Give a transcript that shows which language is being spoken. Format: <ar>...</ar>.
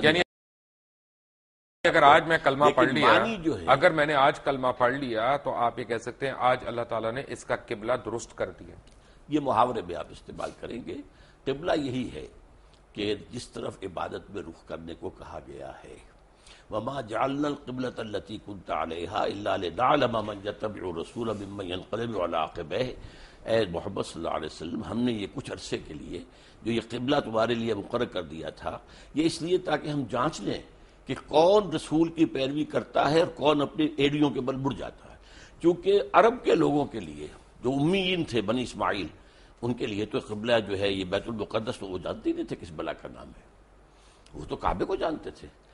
<ur>یعنی اگر آج میں کلمہ پڑھ لیا، جو ہے اگر میں نے آج کلمہ پڑھ لیا تو آپ یہ کہہ سکتے ہیں آج اللہ تعالیٰ نے اس کا قبلہ درست کر دیا. یہ محاورے میں آپ استعمال کریں گے. قبلہ یہی ہے کہ جس طرف عبادت میں رخ کرنے کو کہا گیا ہے.</ur> <ar>وما جعلنا القبلة التي كنت عليها الا لنعلم من يتبع الرسول ممن ينقلب على عقبيه.</ar> <ur>اے محمد صلی اللہ علیہ وسلم، ہم نے یہ کچھ عرصے کے لیے جو یہ قبلہ تمہارے لیے مقرر کر دیا تھا، یہ اس لیے تاکہ ہم جانچ لیں کہ کون رسول کی پیروی کرتا ہے اور کون اپنی ایڑیوں کے بل مڑ جاتا ہے. چونکہ عرب کے لوگوں کے لیے جو امیین تھے، بنی اسماعیل، ان کے لیے تو قبلہ جو ہے یہ بیت المقدس تو وہ جانتے نہیں تھے کس بلا کا نام ہے، وہ تو کعبے کو جانتے تھے.</ur>